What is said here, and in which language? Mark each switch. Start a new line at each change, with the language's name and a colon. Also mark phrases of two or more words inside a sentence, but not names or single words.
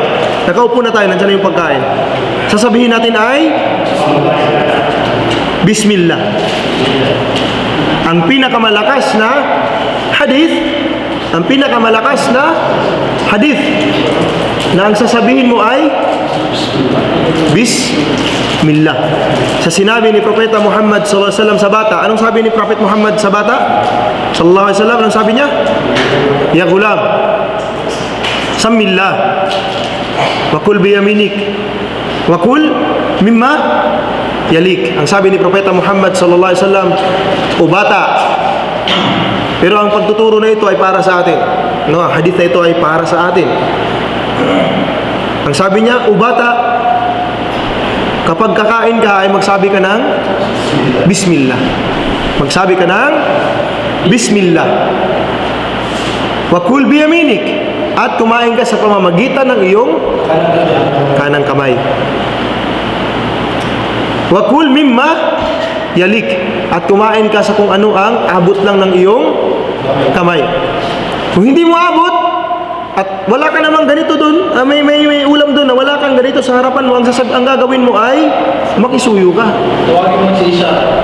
Filipino: Nakaupo na tayo, nandyan na yung pagkain. Sasabihin natin ay Bismillah. Ang pinakamalakas na hadith, na ang sasabihin mo ay Bismillah. Sa sinabi ni Propeta Muhammad
Arabic: صلى الله عليه وسلم
Filipino: sa bata, anong sabi ni Prophet Muhammad sa bata?
Arabic: صلى الله عليه وسلم,
Filipino: anong sabi niya?
Arabic: يا غلام سم الله وكل بيمينك وكل مما يليك.
Filipino: Ang sabi ni Propeta Muhammad
Arabic: صلى الله عليه وسلم,
Filipino: o bata, pero ang pagtuturo na ito ay para sa atin. No, hadith na ito ay para sa atin. Ang sabi niya, o bata, kapag kakain ka ay magsabi ka ng Bismillah. Magsabi ka ng Bismillah.
Arabic: وكل بيمينك,
Filipino: at kumain ka sa pamamagitan ng iyong kanang kamay.
Arabic: وكل مما يليك,
Filipino: at kumain ka sa kung ano ang abot lang ng iyong kamay. Kung hindi mo abot at wala ka namang ganito doon, may ulam doon na wala kang ganito sa harapan mo, ang gagawin mo ay makisuyo ka. Tawagin mo si Isa.